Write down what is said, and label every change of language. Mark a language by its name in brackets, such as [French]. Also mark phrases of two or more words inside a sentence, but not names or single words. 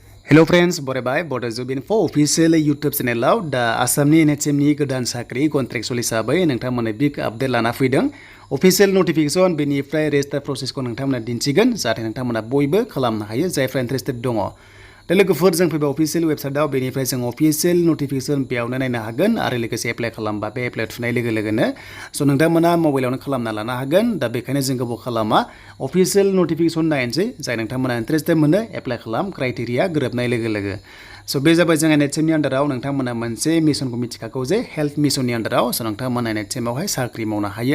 [English] Hello friends, [Bodo] बरायबाय Bodo Info official YouTube channel दा आसामनि NHM नि गोदान साख्रि contractual हिसाबै नोंथांमोननो [English] big update [Bodo] लाना फैदों [English] official notification [Bodo] बेनिफ्राय [English] register processखौ [Bodo] नोंथांमोननो दिन्थिगोन जाहाथे नोंथांमोना बयबो खालामनो हायो जायफ्रा interested दङ दा लोगोफोर जों फैबाय [English] official website [Bodo] बेनिफ्राय जों [English] official notification [Bodo] बेयावनो नायनो हागोन आरो लोगोसे एप्लाइ खालामबा बे एप्लाइ थुनाय लोगो लोगोनो स' नोंथांमोना मबाइलावनो खालामना लानो हागोन दा बेखायनो जों गोबाव खालामा [English] official notification [Bodo] नायनोसै जाय नोंथांमोना interested मोनो एप्लाइ खालाम क्राइटेरिया गोरोबनाय लोगो लोगो स' बे जाबाय जों NHM नि आन्डाराव नोंथांमोना मोनसे मिशनखौ मिथिखागौ जे [English] health mission [Bodo] आन्डाराव स' नोंथांमोना NHM आवहाय साख्रि मावनो हायो